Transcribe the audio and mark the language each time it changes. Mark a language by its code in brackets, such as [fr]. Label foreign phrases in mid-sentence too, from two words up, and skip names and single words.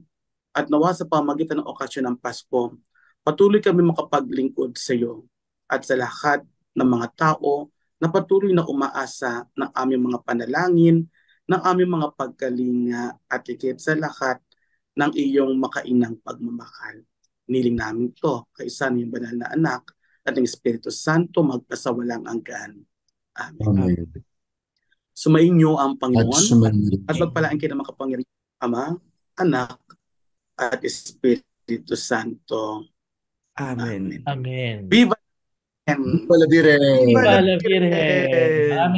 [tl] At nawa sa pamagitan ng okasyon ng Pasko, patuloy kami makapaglingkod sa iyo at sa lahat ng mga tao na patuloy na umaasa ng aming mga panalangin, ng aming mga pagkalinga at higit sa lahat ng iyong makainang pagmamahal. Niling namin ito kay Isa ng banal na anak at ng Espiritu Santo magpasawalang hanggan. Amen. Amen. Sumainyo ang At Panginoon sumainyo. at pagpalaan kayo ng makapangyarihang Ama, Anak, at Espiritu Santo. Amen. Amen. [es] Viva! Viva la Virgen! Viva Viva la la Virgen! Virgen!